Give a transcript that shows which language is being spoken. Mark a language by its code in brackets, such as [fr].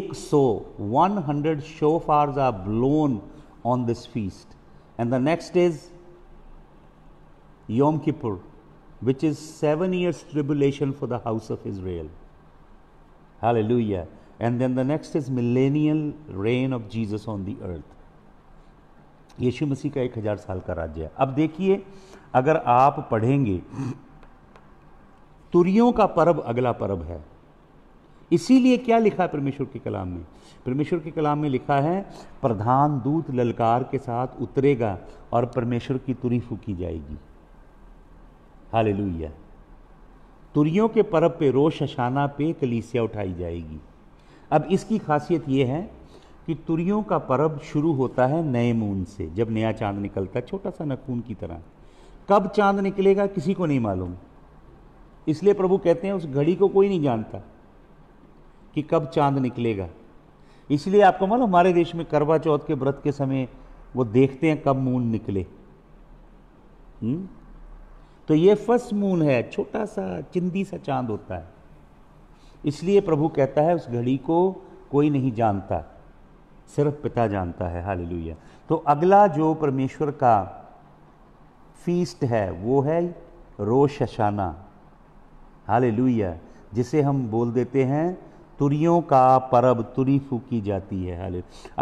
[en] 100 shofars are blown on this feast. And the next is Yom Kippur, which is 7 years tribulation for the house of Israel. Hallelujah. And then the next is millennial reign of Jesus on the earth. [hi] यीशु मसीह का 1000 साल का राज्य है. अब देखिए, अगर आप पढ़ेंगे, तुरियों का पर्व अगला पर्व है. इसीलिए क्या लिखा है परमेश्वर के कलाम में? परमेश्वर के कलाम में लिखा है, प्रधान दूत ललकार के साथ उतरेगा और परमेश्वर की तुरी फूकी जाएगी. हालेलुया. तुरियों के पर्व पे, रोश हशाना पे कलीसिया उठाई जाएगी. अब इसकी खासियत यह है कि तुरियों का पर्व शुरू होता है नए मून से, जब नया चांद निकलता है, छोटा सा नखून की तरह. कब चांद निकलेगा किसी को नहीं मालूम. इसलिए प्रभु कहते हैं उस घड़ी को कोई नहीं जानता कि कब चांद निकलेगा. इसलिए आपको मालूम, हमारे देश में करवा चौथ के व्रत के समय वो देखते हैं कब मून निकले. तो ये फर्स्ट मून है, छोटा सा चिंदी सा चांद होता है. इसलिए प्रभु कहता है उस घड़ी को कोई नहीं जानता, सिर्फ पिता जानता है. हालेलुया. तो अगला जो परमेश्वर का फीस्ट है वो है रोश हशाना. हालेलुया. जिसे हम बोल देते हैं तुरियों का पर्व, तुरी फूकी जाती है. हालेलुया.